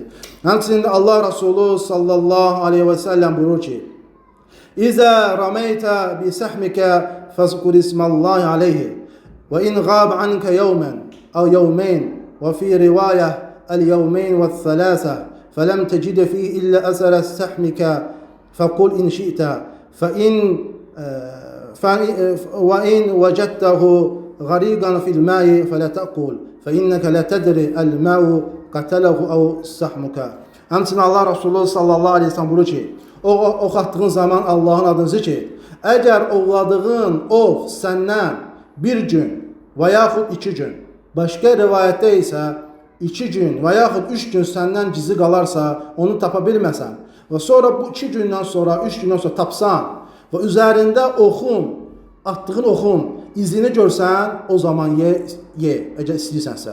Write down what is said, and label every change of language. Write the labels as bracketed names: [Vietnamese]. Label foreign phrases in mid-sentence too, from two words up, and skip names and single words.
[Azerbaijani] Həmçinin də Allah Resulü [Arabic] صلى الله عليه وسلم [Azerbaijani] buyurur ki, [Arabic] إذا رميت بسهمك فاذكر اسم الله عليه وإن غاب عنك يوما أو يومين وفي رواية اليومين والثلاثة فلم تجد فيه إلا أثر سهمك فكل إن شئت وإن وجدته غريقا في الماء فلا تأكل فإنك لا تدري الماء قتله أو سحمك. [Azerbaijani] Həmçinin Allah Resulü [Arabic] صلى الله عليه وسلم [Azerbaijani] buyurur ki, ox atdığın zaman Allahın adını zikr et. Əgər ovladığın ox səndən bir gün və yaxud 2 gün, başqa rivayətdə isə 2 gün və yaxud 3 gün səndən gizli qalarsa, onu tapa bilməsən və sonra bu 2 gündən sonra, 3 gündən sonra tapsan və üzərində atdığın oxun izini görsən, o zaman ye, əgər istəyirsənsə.